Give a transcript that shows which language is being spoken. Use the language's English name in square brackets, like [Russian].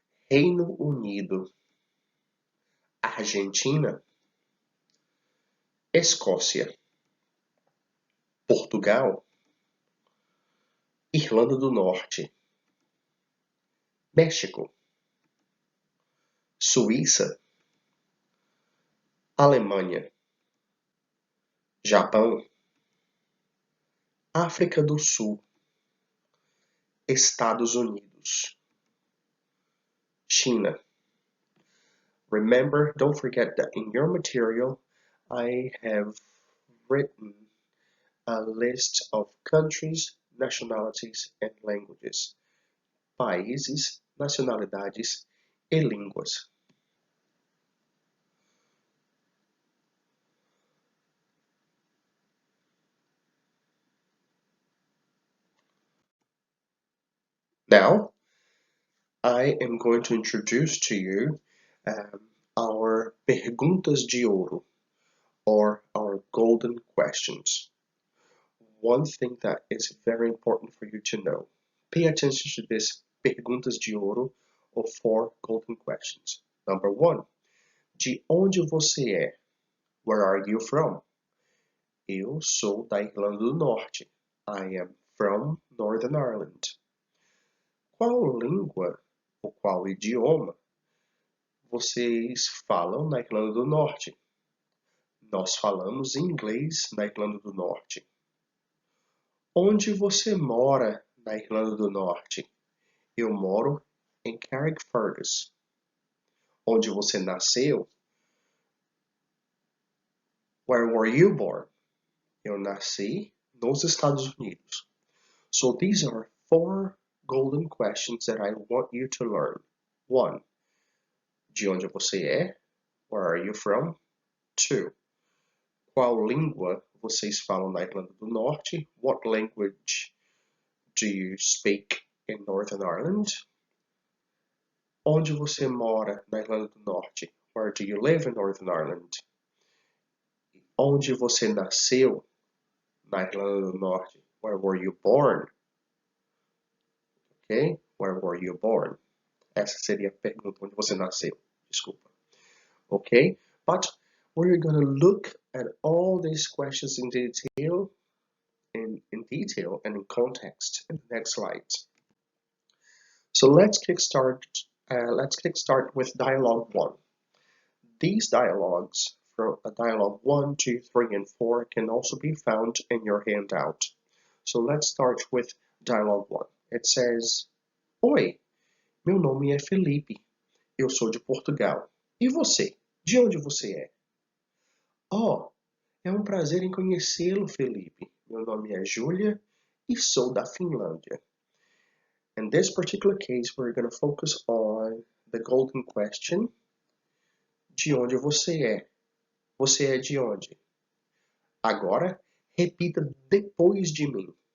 [Portuguese] Reino Unido, Argentina, Escócia, Portugal, Irlanda do Norte, México, Suíça, Alemanha, Japão, África do Sul, Estados Unidos, China. [English] Remember, don't forget that in your material, I have written a list of countries, nationalities, and languages. [Portuguese] Países, nacionalidades e línguas. [English] Now, I am going to introduce to you our [Portuguese] perguntas de ouro, [English] or our golden questions. One thing that is very important for you to know. Pay attention to this [Portuguese] perguntas de ouro, [English] or 4 golden questions. Number 1. [Portuguese] De onde você é? [English] Where are you from? [Portuguese] Eu sou da Irlanda do Norte. [English] I am from Northern Ireland. [Portuguese] Qual língua ou qual idioma vocês falam na Irlanda do Norte? Nós falamos inglês na Irlanda do Norte. Onde você mora na Irlanda do Norte? Eu moro em Carrickfergus. Onde você nasceu? [English] Where were you born? [Portuguese] Eu nasci nos Estados Unidos. [English] So these are 4 golden questions that I want you to learn. [Portuguese] 1. De onde você é? [English] Where are you from? [Portuguese] 2. Qual língua vocês falam na Irlanda do Norte? [English] What language do you speak in Northern Ireland? [Portuguese] Onde você mora na Irlanda do Norte? [English] Where do you live in Northern Ireland? [Portuguese] Onde você nasceu na Irlanda do Norte? [English] Where were you born? Okay? Where were you born? [Portuguese] Essa seria a pergunta, onde você nasceu. Desculpa. Okay? [English] But we're going to look at all these questions in detail, in detail and in context in the next slides. So let's kickstart with dialogue 1. These dialogues from dialogue 1, 2, 3, and 4 can also be found in your handout. So let's start with dialogue 1. It says, [Portuguese] Oi, meu nome é Felipe. Eu sou de Portugal. E você? De onde você é? Oh, é um prazer em conhecê-lo, Felipe. Meu nome é Júlia e sou da Finlândia. [English] In this particular case, we're going to focus on the golden question. [Portuguese] De onde você é? Você é de onde? Agora, repita depois de mim.